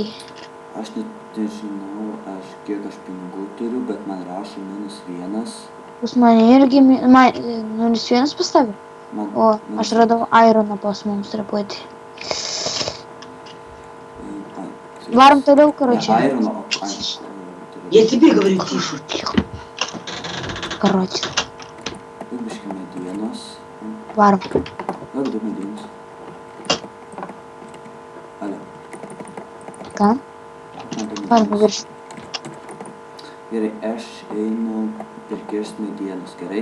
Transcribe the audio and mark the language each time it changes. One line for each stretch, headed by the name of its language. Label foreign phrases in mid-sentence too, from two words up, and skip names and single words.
Lithuanian: Aš net nežinau, kiek aš pinigų turiu, bet man rašo -1. Pas mane irgi -1 pastavė. O, aš radau ironą pas mums truputį. Varom toliau, короче.
Russian: Не, iron, Я тебе говорю, тише. Короче.
Lithuanian: Biškį medienos. Varom. Daug medienos. Alio. Ką? Varom virš. Gerai, aš einu pirkirst medienos, gerai?